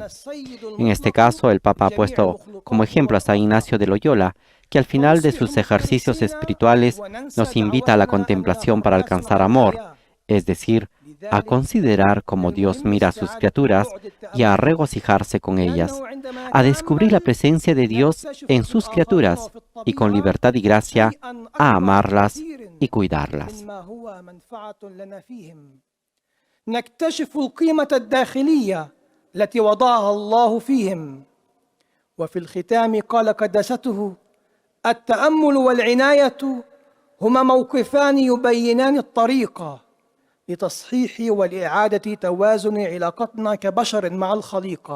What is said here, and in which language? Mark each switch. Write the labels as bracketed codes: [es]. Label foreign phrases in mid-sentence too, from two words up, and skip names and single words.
[es] En este caso, el Papa ha puesto como ejemplo a San Ignacio de Loyola, que al final de sus ejercicios espirituales nos invita a la contemplación para alcanzar amor, es decir, a considerar cómo Dios mira a sus criaturas y a regocijarse con ellas, a descubrir la presencia de Dios en sus criaturas y con libertad y gracia a amarlas y cuidarlas. [ar] نكتشف القيمة الداخلية التي وضعها الله فيهم. وفي الختام قال قداسته: التأمل والعناية هما موقفان يبينان الطريق لتصحيح والإعادة توازن علاقتنا كبشر مع الخليقة.